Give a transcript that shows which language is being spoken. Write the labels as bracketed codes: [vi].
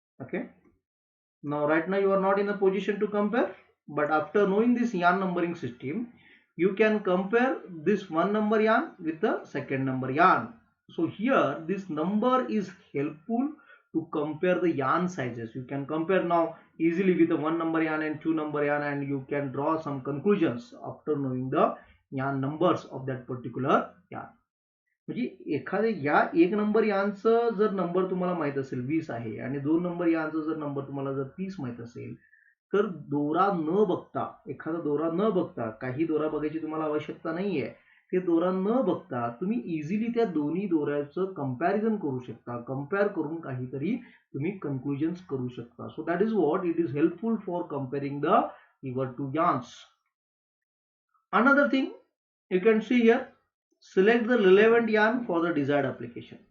[en] Okay, now right now you are not in a position to compare, but after knowing this yarn numbering system, you can compare this one number yarn with the second number yarn. So here this number is helpful to compare the yarn sizes. You can compare now easily with the one number yarn and two number yarn, and you can draw some conclusions after knowing the yarn numbers of that particular yarn. [mr] म्हणजे एखाद्या या एक number यांचं जर number तुम्हाला माहित असेल 20 आहे आणि दोन नंबर यांचं जर नंबर तुम्हाला जर 30 माहित असेल, तर दोरा न बघता, एखादा दोरा न बघता, काही दोरा बघायची तुम्हाला आवश्यकता नाहीये, ते दोरा न बघता तुम्ही इझिली त्या दोन्ही दोऱ्याचं कंपॅरिझन करू शकता. कंपेअर करून काहीतरी तुम्ही कन्क्लुजन्स करू शकता. [en] So that is what it is helpful for comparing the your two yarns. Another thing you can see here, select the relevant yarn for the desired application.